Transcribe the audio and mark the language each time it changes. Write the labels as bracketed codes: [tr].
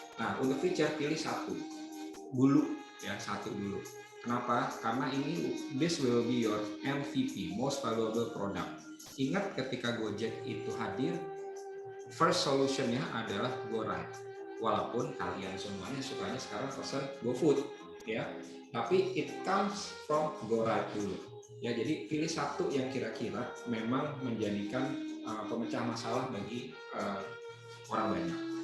[id] Nah, untuk feature pilih satu dulu, ya, satu dulu. Kenapa? [en] Karena this will be your MVP, most valuable product. [id] Ingat ketika Gojek itu hadir, first solution-nya adalah GoRide. Walaupun kalian semuanya sukanya sekarang pesan GoFood, ya, tapi [en] it comes from [id] GoRide dulu. Ya, jadi pilih satu yang kira-kira memang menjadikan pemecah masalah bagi orang banyak.